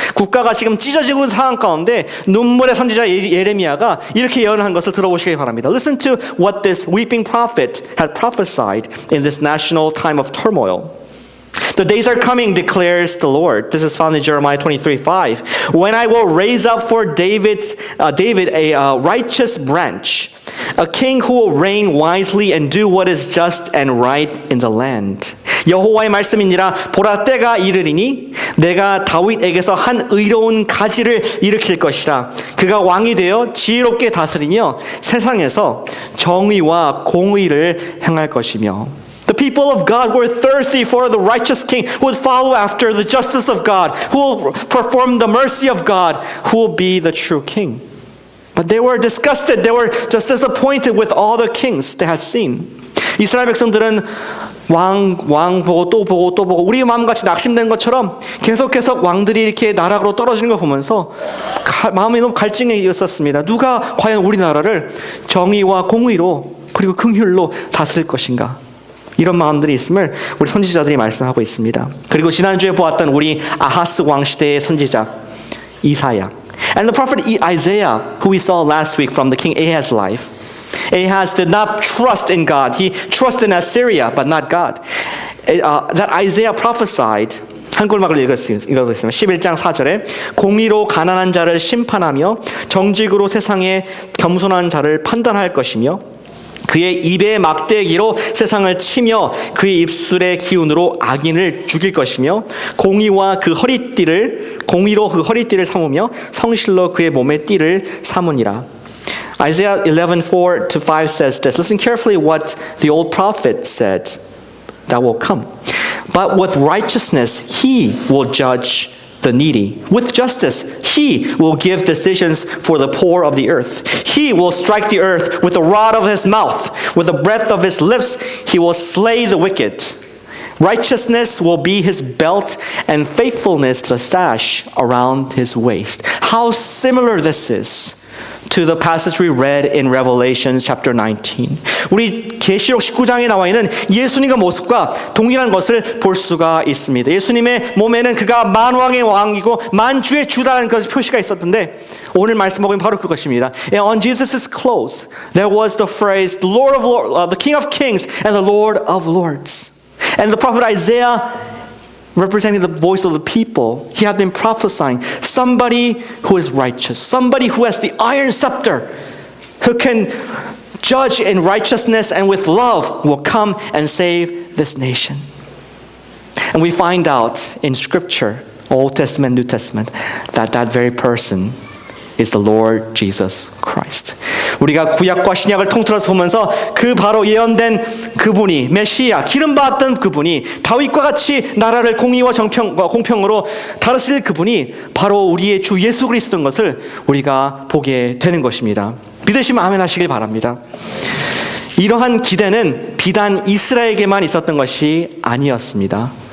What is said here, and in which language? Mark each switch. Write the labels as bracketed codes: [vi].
[ko] 국가가 지금 찢어지고 있는 상황 가운데 눈물의 선지자 예레미야가 이렇게 예언한 것을 들어보시기 바랍니다. [en] Listen to what this weeping prophet had prophesied in this national time of turmoil. The days are coming, declares the Lord. This is found in Jeremiah 23:5. When I will raise up for David a righteous branch, a king who will reign wisely and do what is just and right in the land. [ko] 여호와의 말씀이니라. 보라, 때가 이르리니 내가 다윗에게서 한 의로운 가지를 일으킬 것이라. 그가 왕이 되어 지혜롭게 다스리며 세상에서 정의와 공의를 행할 것이며. [en] The people of God were thirsty for the righteous king who would follow after the justice of God, who will perform the mercy of God, who will be the true king. But they were disgusted. They were just disappointed with all the kings they had seen. [ko] 이스라엘 백성들은 왕 보고 또 보고 또 보고 우리 마음같이 낙심된 것처럼 계속해서 왕들이 이렇게 나락으로 떨어지는 걸 보면서 마음이 너무 갈증이 있었습니다. 누가 과연 우리나라를 정의와 공의로 그리고 긍휼로 다스릴 것인가? 이런 마음들이 있음을 우리 선지자들이 말씀하고 있습니다. 그리고 지난주에 보았던 우리 아하스 왕 시대의 선지자 이사야, [en] and the prophet Isaiah, who we saw last week from the king Ahaz's life. Ahaz did not trust in God. He trusted in Assyria, but not God. That Isaiah prophesied. [ko] 한글막을 읽어보겠습니다. 11장 4절에 공의로 가난한 자를 심판하며 정직으로 세상에 겸손한 자를 판단할 것이며 그의 입의 막대기로 세상을 치며 그의 입술의 기운으로 악인을 죽일 것이며 공의로 그 허리띠를 삼으며 성실로 그의 몸의 띠를 삼으니라. [en] Isaiah 11:4-5 says this. Listen carefully what the old prophet said that will come. But with righteousness he will judge the needy. With justice, he will give decisions for the poor of the earth. He will strike the earth with the rod of his mouth. With the breath of his lips, he will slay the wicked. Righteousness will be his belt and faithfulness the sash around his waist. How similar this is to the passage we read in Revelation chapter 19. [ko] 우리 계시록 19장에 나와 있는 예수님의 모습과 동일한 것을 볼 수가 있습니다. 예수님의 몸에는 그가 만왕의 왕이고 만주의 주다라는 것을 표시가 있었던데 오늘 말씀 보면 바로 그것입니다. [en] And on Jesus' clothes there was the phrase the Lord of Lords, the King of Kings and the Lord of Lords. And the prophet Isaiah, representing the voice of the people, he had been prophesying somebody who is righteous, somebody who has the iron scepter, who can judge in righteousness and with love will come and save this nation. And we find out in Scripture, Old Testament, New Testament, that that very person is the Lord Jesus Christ. [ko] 우리가 구약과 신약을 통틀어서 보면서 그 바로 예언된 그분이 메시아 기름 받았던 그분이 다윗과 같이 나라를 공의와 공평으로 다스릴 그분이 바로 우리의 주 예수 그리스도인 것을 우리가 보게 되는 것입니다. 믿으시면 아멘 하시길 바랍니다. 이러한 기대는 비단 이스라엘에게만 있었던 것이 아니었습니다.